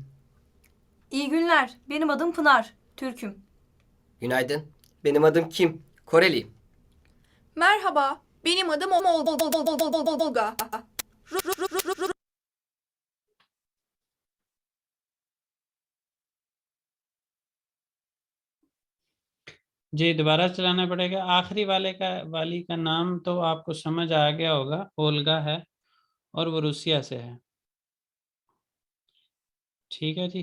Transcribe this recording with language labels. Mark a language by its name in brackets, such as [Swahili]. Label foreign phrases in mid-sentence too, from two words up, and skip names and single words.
[Turkish] İyi günler. Benim adım Pınar. Türk'üm. Günaydın. Benim adım Kim. Koreliyim. Merhaba, benim adım Olga. [Urdu] جی دوبارہ چلانا پڑے گا، آخری والی کا نام تو آپ کو سمجھ آ گیا ہوگا، اولگا ہے اور وہ روسیا سے ہے، ٹھیک ہے جی.